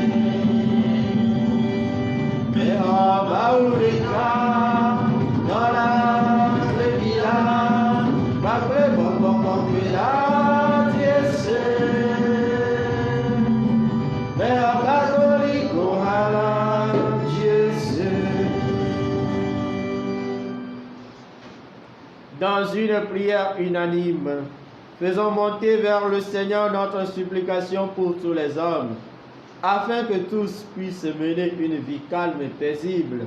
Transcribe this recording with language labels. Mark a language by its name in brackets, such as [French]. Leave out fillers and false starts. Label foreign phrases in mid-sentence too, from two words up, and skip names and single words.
[Ewe] Mexɔ Mawu ɖeka, tɔla ɖevi la, kpakple gbɔgbɔ kɔkɔe la die se. Mexɔ katoliko hã la die se. [French] Dans une prière unanime, faisons monter vers le Seigneur notre supplication pour tous les hommes, afin que tous puissent mener une vie calme et paisible.